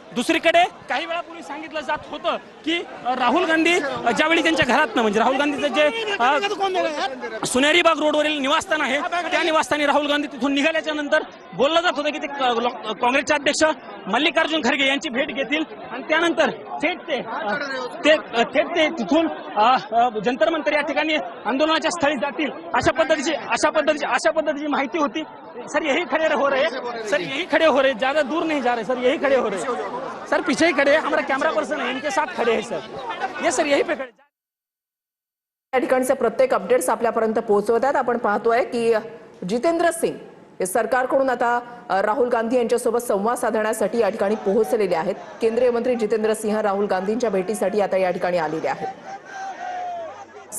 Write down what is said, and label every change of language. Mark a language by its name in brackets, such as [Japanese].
[Marathi] दुसरीकडे काही वेळापूर्वी सांगितलं जात होतं की राहुल गांधी ज्यावेळी त्यांच्या घरातनं म्हणजे राहुल गांधीचं जे सुनेरी बाग रोडवरील निवासस्थान आहे त्या निवासस्थानी राहुल गांधी तिथून निघाल्याच्या नंतर बोललं जात होतं की ते काँग्रेसचे अध्यक्ष मल्लिकार्जुन खरगे यांची भेट घेतील आणि त्यानंतर थेट ते तिथून जंतर मंतर या ठिकाणी आंदोलनाच्या स्थळी जातील अशा पद्धतीची माहिती होती। [Hindi] सर यही खड़े हो रहे, सर यही खड़े हो रहे, ज्यादा दूर नहीं जा रहे सर, यही खड़े हो रहे सर, पीछे ही खड़े, हमारा कैमरा पर्सन है इनके साथ खड़े हैं सर, ये सर यही पे खड़े। [Marathi] या ठिकाणचे प्रत्येक अपडेट्स आपल्यापर्यंत पोहोचवतात। आपण पाहतोय की जितेंद्र सिंग हे सरकारकडून आता राहुल गांधी यांच्यासोबत संवाद साधण्यासाठी या ठिकाणी पोहोचलेले आहेत. केंद्रीय मंत्री जितेंद्र सिंह राहुल गांधींच्या भेटीसाठी आता या ठिकाणी आलेले आहेत.